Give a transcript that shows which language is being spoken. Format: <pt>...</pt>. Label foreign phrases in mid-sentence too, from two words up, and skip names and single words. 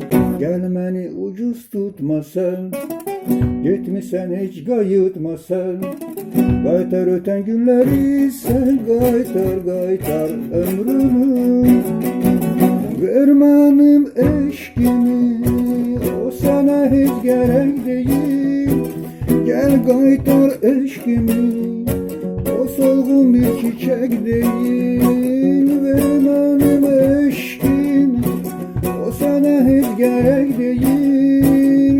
<az>Gəl məni ucuz tutma sən, getmisən heç qayıtma sən. Qaytar ötən günləri sən, qaytar ömrümü. Ver mənim eşkimi,</az> <tr>o sana hiç gerek değil.</tr> <az>Gel qaytar eşkimi,</az> <tr>o solgun bir çiçek değil.</tr> <az>Ver mənim eşkimi,</az> <tr>o sana hiç gerek değil.</tr>